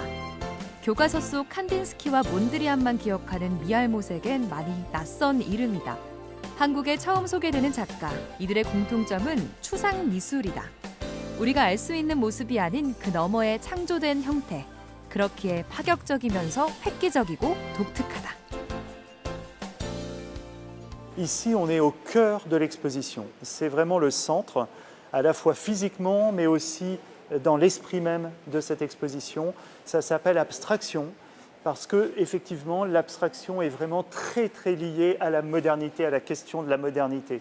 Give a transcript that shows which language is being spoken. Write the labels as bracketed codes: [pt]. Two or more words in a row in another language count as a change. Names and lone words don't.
[ko] 교과서 속 칸딘스키와 몬드리안만 기억하는 미알못에겐 많이 낯선 이름이다. 한국에 처음 소개되는 작가, 이들의 공통점은 추상 미술이다. 우리가 알 수 있는 모습이 아닌 그 너머의 창조된 형태. 그렇기에 파격적이면서 획기적이고 독특하다. [fr] Ici, on est au cœur de l'exposition. C'est vraiment le centre, à la fois physiquement, mais aussi dans l'esprit même de cette exposition. Ça s'appelle abstraction, parce que effectivement, l'abstraction est vraiment très très liée à la modernité, à la question de la modernité.